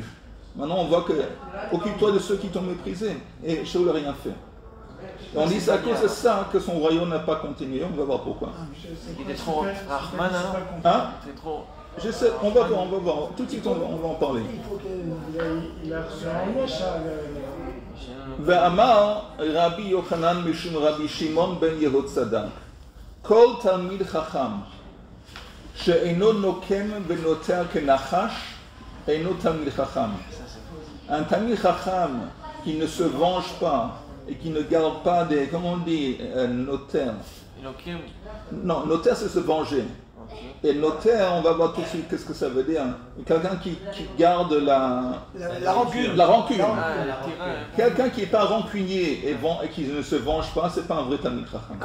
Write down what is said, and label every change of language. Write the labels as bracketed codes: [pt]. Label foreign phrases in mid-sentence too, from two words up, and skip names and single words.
[fr] Maintenant, on voit que, occupe-toi de ceux qui t'ont méprisé. Et Shaoul n'a rien fait. Et on dit c'est à cause de ça que son royaume n'a pas continué. On va voir pourquoi. Il était trop Rahman alors. Hein? C'est trop. Je sais, on va voir. Tout de suite, on va en parler. Il a reçu un méchant. [he] ואמר רבי יוחנן משום רבי שמעון בן יהוצדק כל תלמיד חכם שאינו נוקם ונותר כנחש אינו תלמיד חכם. [fr] Un [he] תלמיד חכם [fr] qui ne se venge pas et qui ne garde pas des, comment on dit, notaire. Non, notaire c'est se venger. Et notaire, on va voir tout de suite qu'est-ce que ça veut dire. Quelqu'un qui garde la rancune. La rancune. Quelqu'un qui n'est pas rancunier et qui ne se venge pas, c'est pas un vrai [he] תלמיד חכם.